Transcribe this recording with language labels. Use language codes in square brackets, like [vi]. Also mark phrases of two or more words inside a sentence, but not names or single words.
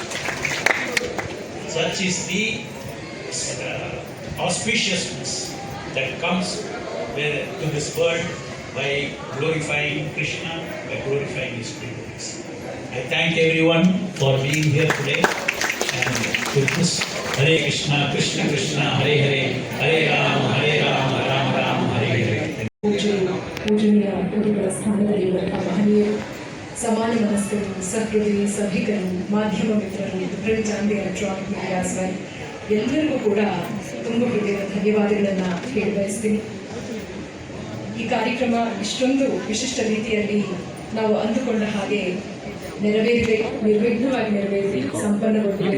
[en] Such is the auspiciousness that comes to this world by glorifying Krishna, by glorifying His precepts. I thank everyone for being here today. And with this, [sa] Hare Krishna, Krishna Krishna, Hare Hare, Hare Rama, Rama Rama, Hare Hare. [kn] ಪೂಜನೀಯ ಗುರುಗಳ ಸ್ಥಾನದಲ್ಲಿರುವಂತಹ ಮಹನೀಯರು, ಸಮಾನ ಮನಸ್ಕರು, ಸಹೃದಯಿ, ಸಭಿಕರು, ಮಾಧ್ಯಮ ಮಿತ್ರರು, [en] print and electronic medias [kn] ಎಲ್ಲರಿಗೂ ಕೂಡ ತುಂಬ ಹೃದಯದ ಧನ್ಯವಾದಗಳನ್ನು ಹೇಳಿ ಬಯಸ್ತೀನಿ. ಈ ಕಾರ್ಯಕ್ರಮ ಇಷ್ಟೊಂದು ವಿಶಿಷ್ಟ ರೀತಿಯಲ್ಲಿ ನಾವು ಅಂದುಕೊಂಡ ಹಾಗೆ ನೆರವೇರಿದೆ, ನಿರ್ವಿಘ್ನವಾಗಿ ನೆರವೇರಿದೆ, ಸಂಪನ್ನಗೊಂಡಿದೆ.